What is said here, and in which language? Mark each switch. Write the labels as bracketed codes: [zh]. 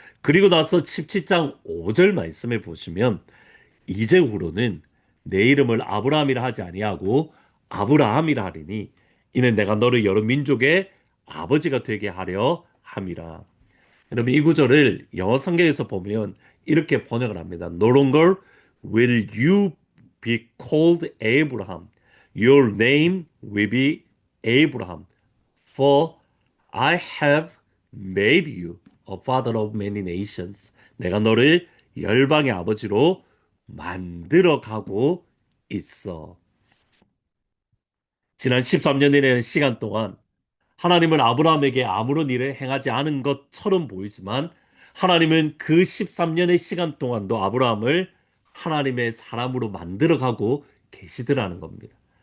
[ko] 그리고 나서 17장 5절 말씀에 보시면 이제후로는 내 이름을 아브라함이라 하지 아니하고 아브라함이라 하리니 이는 내가 너를 여러 민족의 아버지가 되게 하려 함이라. 여러분 이 구절을 영어 성경에서 보면 이렇게 번역을 합니다. [en] No longer will you be called Abraham. Your name will be Abraham. For I have made you a father of many nations. [ko] 내가 너를 열방의 아버지로 만들어 가고 있어. 지난 13년이라는 시간 동안 하나님은 아브라함에게 아무런 일을 행하지 않은 것처럼 보이지만 하나님은 그 13년의 시간 동안도 아브라함을 하나님의 사람으로 만들어가고 계시더라는 겁니다.